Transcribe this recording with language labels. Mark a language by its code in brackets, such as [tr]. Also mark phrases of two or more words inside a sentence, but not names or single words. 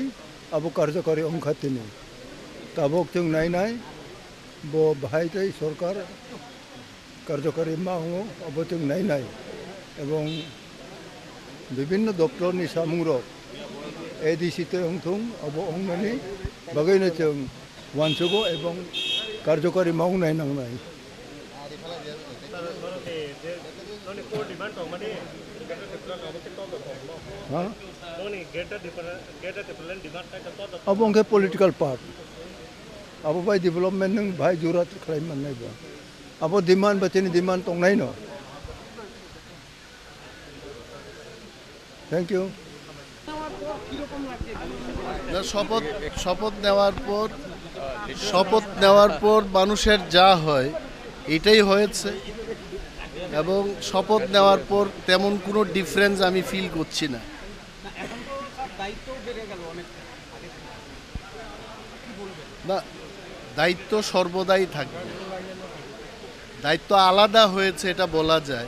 [brx] अब कार्यकारी अंखातिनी ताबक जों नायनाय बो बाहायतै सरकार कार्यकारी मावो अब जों नायनाय एवं विभिन्न दप्तरनि सामुंरक ADC ते अंथुं अब अंगमानी बागैनो जों वानसुगो एवं कार्यकारी मावनाय नांनाय अब उनके [en] political part [brx] अब भाई डेवलपमेंट नों भाई जरूरत खालाम मोननायबा अब डिमांड बचेनि डिमांड दंनाय न [en] thank you [bn] শপথ নেওয়ার পর মানুষের যা হয় এটাই হয়েছে এবং শপথ নেওয়ার পর তেমন কোনো ডিফারেন্স আমি ফিল করছি না। না, দায়িত্ব সর্বদাই থাকবে, দায়িত্ব আলাদা হয়েছে এটা বলা যায়।